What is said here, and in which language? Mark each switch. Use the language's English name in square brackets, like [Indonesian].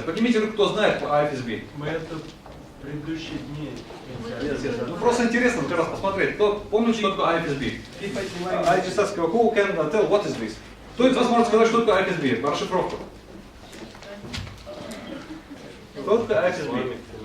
[Russian] Поднимите руки, кто знает IFSB. Мы это в предыдущие дни. Ну, просто интересно как раз посмотреть, кто помнит, что такое IFSB. [English] I just ask you, who can tell what is this? [Russian] Кто из вас может сказать, что такое IFSB? По расшифровку. Что такое IFSB?